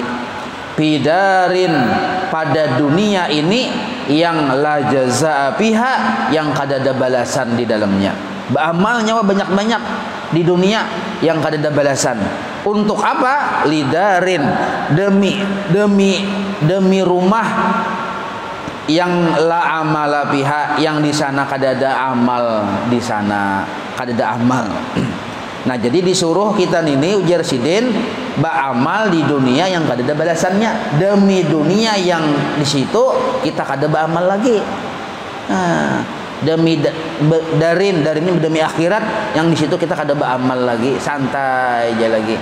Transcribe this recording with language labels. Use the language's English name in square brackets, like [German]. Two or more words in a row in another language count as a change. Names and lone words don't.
[Banjar] Bidarin pada dunia ini yang [Arabic] la jazaa fiha, [Banjar] yang kadada balasan di dalamnya. Beramal nyawa banyak-banyak di dunia yang kadada balasan. Untuk apa? Lidarin, demi rumah yang [Arabic] la amala fiha, [Banjar] yang di sana kadada amal, di sana kadada amal. Nah, jadi disuruh kita ini ujar sidin beramal di dunia yang kadada balasannya, demi dunia yang di situ kita kada beramal lagi. Nah, demi darin ini demi akhirat yang di situ kita kada beramal lagi, santai aja lagi.